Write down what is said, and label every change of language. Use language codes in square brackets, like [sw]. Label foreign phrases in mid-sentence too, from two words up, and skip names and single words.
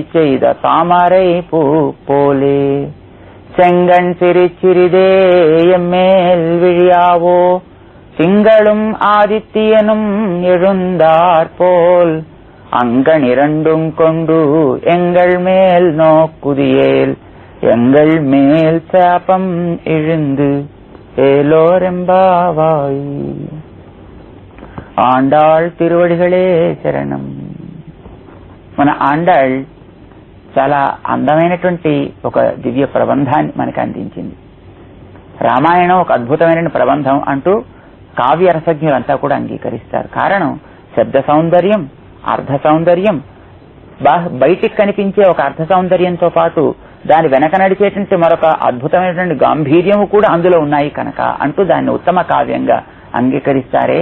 [ta] செய்த தாமரை பூ போலே செங்கண் சிறிதே எம்மேல் விழியாவோ திங்களும் ஆதித்யனும் எழுந்தார் போல் அங்கனிரண்டும் கொண்டு எங்கள் மேல் நோக்குதியேல் எங்கள் மேல் சாபம் இழுந்து ஏலோரெம்பாவாய். ஆண்டாள் திருவடிகளே சரணம். [te] మన ఆండాళ్ చాలా అందమైనటువంటి ఒక దివ్య ప్రబంధాన్ని మనకు అందించింది. రామాయణం ఒక అద్భుతమైన ప్రబంధం అంటూ కావ్య రసజ్ఞులంతా కూడా అంగీకరిస్తారు. కారణం శబ్ద సౌందర్యం, అర్ధ సౌందర్యం, బయటికి కనిపించే ఒక అర్ధ సౌందర్యంతో పాటు దాని వెనక నడిచేటువంటి మరొక అద్భుతమైనటువంటి గాంభీర్యము కూడా అందులో ఉన్నాయి కనుక అంటూ దాన్ని ఉత్తమ కావ్యంగా అంగీకరిస్తారే.